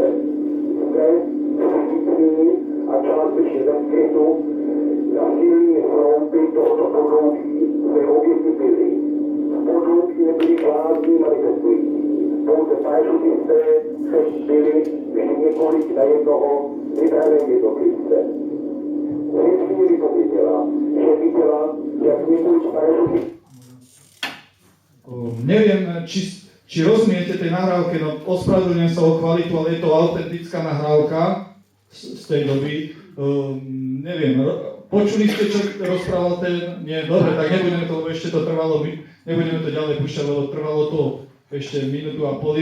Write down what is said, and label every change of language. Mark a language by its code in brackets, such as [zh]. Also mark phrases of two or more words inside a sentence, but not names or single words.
[cs] Zde všichni a částečně ve skrytu na silní sloupy tohoto podloubí své oběti byly. V podloubí nebyli žádní manifestující. Pouze parašutisté se byli vždy několik na jednoho vybrané jednotlivce. Hneď mi vypověděla, že viděla, jak několik parašutistů [sk] Neviem, či rozumiete tej nahrávke, no ospravedlňujem sa o kvalitu, ale je to autentická nahrávka z tej doby. Neviem, počuli ste, čo rozprával ten? Nie, dobre, tak nebudeme to, lebo ešte to trvalo, nebudeme to ďalej púšťať, lebo trvalo to ešte minútu a pol.